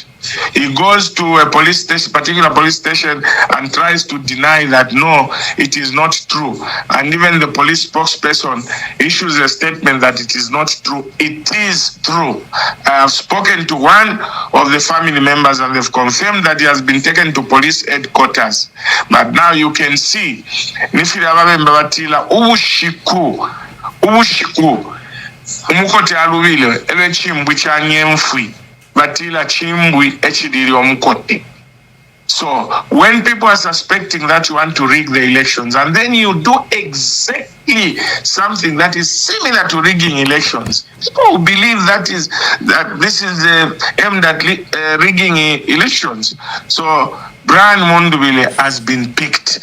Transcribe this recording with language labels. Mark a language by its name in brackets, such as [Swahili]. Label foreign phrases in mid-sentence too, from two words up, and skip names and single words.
[English] He goes to a police station, particular police station, and tries to deny that no, it is not true. And even the police spokesperson issues a statement that it is not true. It is true. I have spoken to one of the family members and they've confirmed that he has been taken to police headquarters. But now you can see, [Bemba] ubushiku, umukote alubile, ele chimbwi cha nyemfwi. Batila chimbwi echidiri omukote. [English] So when people are suspecting that you want to rig the elections and then you do exactly something that is similar to rigging elections, people believe that this is aimed at rigging elections. So Brian Mundubile has been picked.